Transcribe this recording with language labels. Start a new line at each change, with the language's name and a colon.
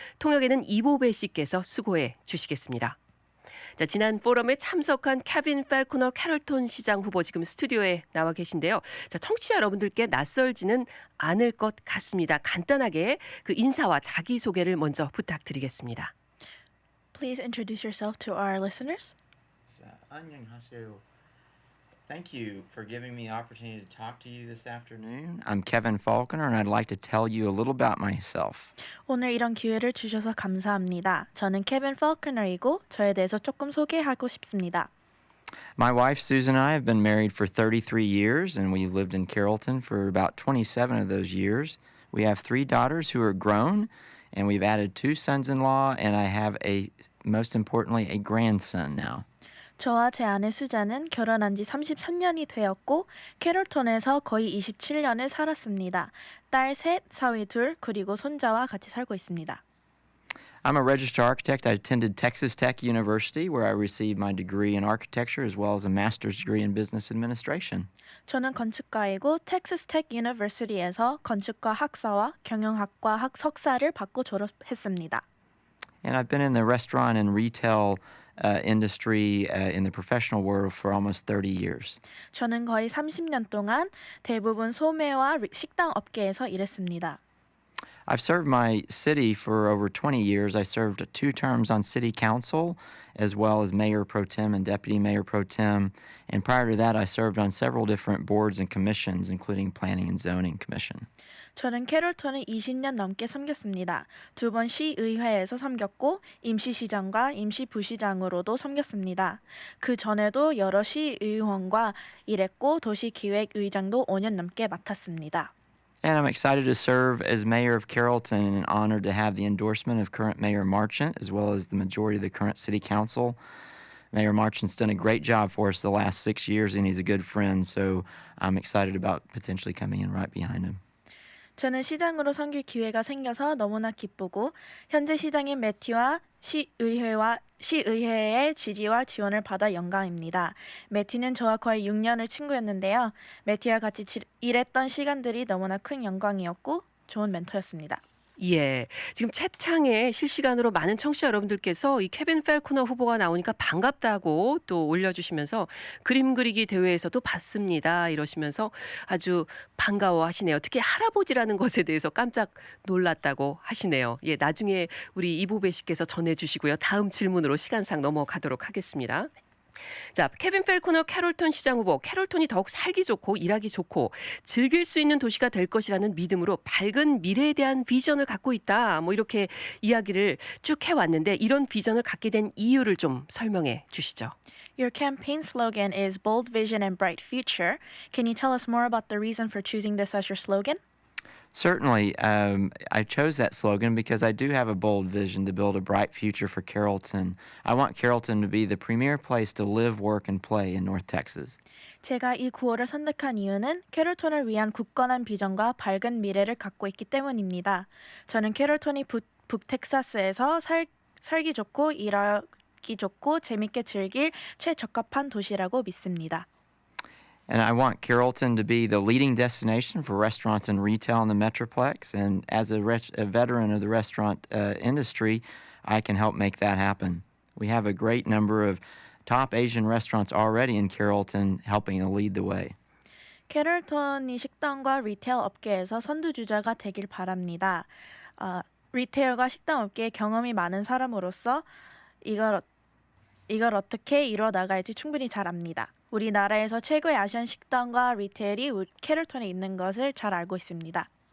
Korean: 통역에는 이보배 씨께서 수고해 주시겠습니다. 자, 지난 포럼에 참석한 케빈 팔코너 캐롤톤 시장 후보 지금 스튜디오에 나와 계신데요. 자, 청취자 여러분들께 낯설지는 않을 것 같습니다. 간단하게 그 인사와 자기소개를 먼저 부탁드리겠습니다.
English: Please introduce yourself to our listeners.
Korean: 안녕하세요.
English: Thank you for giving me the opportunity to talk to you this afternoon. I'm Kevin Falconer, and I'd like to tell you a little about myself.
Korean: 오늘 이런 기회를 주셔서 감사합니다. 저는 케빈 팔커너이고 저에 대해서 조금 소개하고 싶습니다.
English: My wife Susan and I have been married for 33 years, and we lived in Carrollton for about 27 of those years. We have 3 daughters who are grown, and we've added 2 sons-in-law, and I have most importantly, a grandson now.
Korean: 저와 제 아내 수자는 결혼한 지 33년이 되었고 캐롤톤에서 거의 27년을 살았습니다. 딸 셋, 사위 둘, 그리고 손자와 같이 살고 있습니다.
English: I'm a registered architect. I attended Texas Tech University, where I received my degree in architecture as well as a master's degree in business administration.
Korean: 저는 건축가이고 텍사스 텍 유니버시티에서 건축과 학사와 경영학과 석사를 받고 졸업했습니다.
English: And I've been in the restaurant and retail industry in the professional world for almost 30 years.
Korean: 저는 거의 30년 동안 대부분 소매와 식당 업계에서 일했습니다.
English: I've served my city for over 20 years. I served 2 terms on city council as well as mayor pro tem and deputy mayor pro tem. And prior to that, I served on several different boards and commissions, including planning and zoning commission.
Korean: 저는 캐롤톤을 20년 넘게 섬겼습니다. 2번 시의회에서 섬겼고 임시시장과 임시부시장으로도 섬겼습니다. 그 전에도 여러 시의원과 일했고 도시기획의장도 5년 넘게 맡았습니다.
English: And I'm excited to serve as mayor of Carrollton and honored to have the endorsement of current Mayor Marchant as well as the majority of the current city council. Mayor Marchant's done a great job for us the last 6 years and he's a good friend, so I'm excited about potentially coming in right behind him.
Korean: 저는 시장으로 섬길 기회가 생겨서 너무나 기쁘고 현재 시장인 매튜와 시의회의 지지와 지원을 받아 영광입니다. 매튜는 저와 거의 6년을 친구였는데요. 매튜와 같이 일했던 시간들이 너무나 큰 영광이었고 좋은 멘토였습니다. 예, 지금 채창에 실시간으로 많은 청취자 여러분들께서 이 케빈 팔코너 후보가 나오니까 반갑다고 또 올려주시면서 그림 그리기 대회에서도 봤습니다 이러시면서 아주 반가워하시네요. 특히 할아버지라는 것에 대해서 깜짝 놀랐다고 하시네요. 예, 나중에 우리 이보배 씨께서 전해주시고요. 다음 질문으로 시간상 넘어가도록 하겠습니다. 자, 케빈 팔코너 캐롤톤 시장 후보, 캐롤톤이 더욱 살기 좋고 일하기 좋고 즐길 수 있는 도시가 될 것이라는 믿음으로 밝은 미래에 대한 비전을 갖고 있다. 뭐 이렇게 이야기를 쭉 해왔는데 이런 비전을 갖게 된 이유를 좀 설명해 주시죠.
English: Your campaign slogan is Bold Vision and Bright Future. Can you tell us more about the reason for choosing this as your slogan? Certainly, I chose that slogan because I do have a bold vision to build a bright future for Carrollton. I want Carrollton to be the premier place to live, work, and play in North Texas.
Korean: 제가 이 구호를 선택한 이유는 캐롤톤을 위한 굳건한 비전과 밝은 미래를 갖고 있기 때문입니다. 저는 캐롤톤이 북텍사스에서 살기 좋고 일하기 좋고 재밌게 즐길 최적합한 도시라고 믿습니다.
English: And I want Carrollton to be the leading destination for restaurants and retail in the Metroplex. And as a veteran of the restaurant industry, I can help make that happen. We have a great number of top Asian restaurants already in Carrollton helping to lead the way.
Korean: 캐롤톤이 식당과 리테일 업계에서 선두주자가 되길 바랍니다. 리테일과 식당 업계에 경험이 많은 사람으로서 이걸 어떻게 이뤄나갈지 충분히 잘 압니다. 우리나라에서 최고의 아시안 식당과 리테일이 캐롤톤에 있는 것을 잘 알고 있습니다.